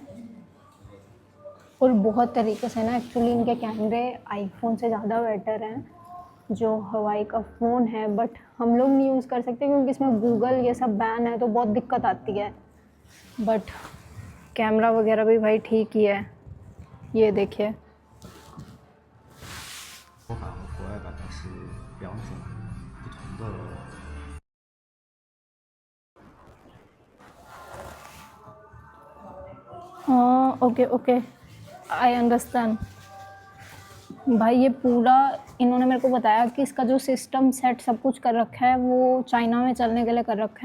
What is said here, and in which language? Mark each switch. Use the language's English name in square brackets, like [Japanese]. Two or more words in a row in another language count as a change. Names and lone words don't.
[Hindi] और बहुत तरीके से ना एक्चुअली इनके कैमरे आईफोन से ज़्यादा बेटर हैं, जो हवाई का फ़ोन है, बट हम लोग नहीं यूज़ कर सकते क्योंकि इसमें गूगल ये सब बैन है, तो बहुत दिक्कत आती है। बट कैमरा वगैरह भी भाई ठीक ही है, ये देखिए। [Chinese] 说法和国外版它是两种不同的。 [English] हाँ okay okay, I understand. [Hindi] भाई ये पूरा इन्होंने मेरे को बताया कि इसका जो [English] system set [Hindi] सब कुछ कर रखा है वो चाइना में चलने के लिए कर रखा है।